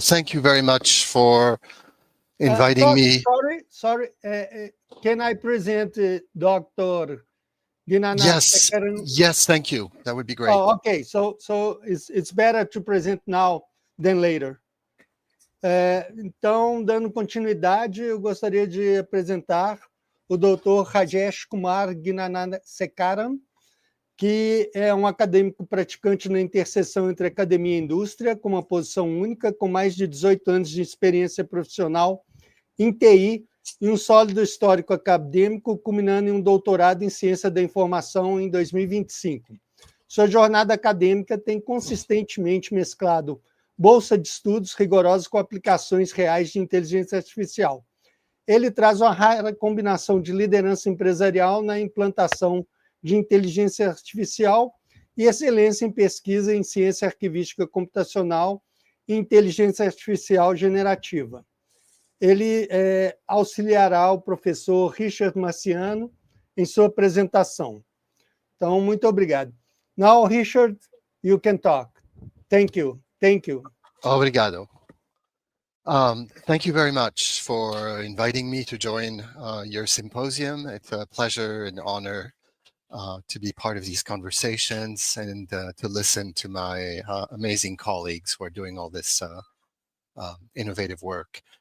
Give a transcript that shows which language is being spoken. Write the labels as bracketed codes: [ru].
[en] Thank you very much for inviting me. Sorry. Can I present Dr. Ginana? Yes, thank you. That would be great. Oh, okay. So it's better to present now than later. [pt] Então, dando continuidade, eu gostaria de apresentar o Dr. Rajesh Kumar Ginanasekaram, que é um acadêmico praticante na interseção entre academia e indústria, com uma posição única, com mais de 18 anos de experiência profissional em TI e um sólido histórico acadêmico, culminando em um doutorado em ciência da informação em 2025. Sua jornada acadêmica tem consistentemente mesclado bolsa de estudos rigorosos com aplicações reais de inteligência artificial. Ele traz uma rara combinação de liderança empresarial na implantação de inteligência artificial e excelência em pesquisa em ciência arquivística computacional e inteligência artificial generativa. Ele auxiliará o professor Richard Marciano em sua apresentação. Então, muito obrigado. [en] Now, Richard, you can talk. Thank you. [pt] Obrigado. [en] Thank you very much for inviting me to join your symposium. It's a pleasure and honor to be part of these conversations and to listen to my amazing colleagues who are doing all this innovative work.